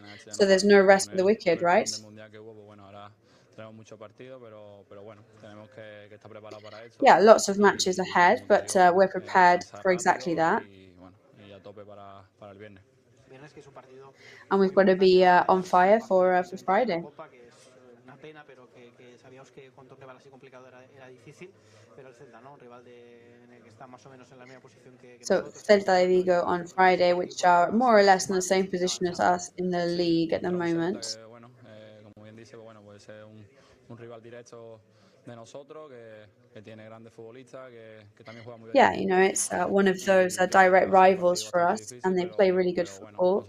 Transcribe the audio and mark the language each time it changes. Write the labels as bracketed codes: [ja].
[en] So there's no rest for the wicked, right? [es] Tenemos mucho partido, pero bueno, tenemos que estar preparados para eso. [en] Yeah, lots of matches ahead, but we're prepared for exactly that. [es] Y bueno, y a tope para el viernes. Viernes que es un partido [en] And we've got to be on fire for Friday. [es] Copa, que es una pena, pero que sabíamos que con un rival así complicado era difícil, pero el Celta, ¿no? Un rival en el que está más o menos en la misma posición que [en] So [es] nosotros. [en] Celta de Vigo on Friday, which are more or less in the same position as us in the league at the moment. [es] Bueno, como bien dice, bueno, puede ser un rival directo de nosotros que tiene grandes futbolistas que también juega muy bien. [en] Yeah, you know, it's one of those direct rivals for us, and they play really good football.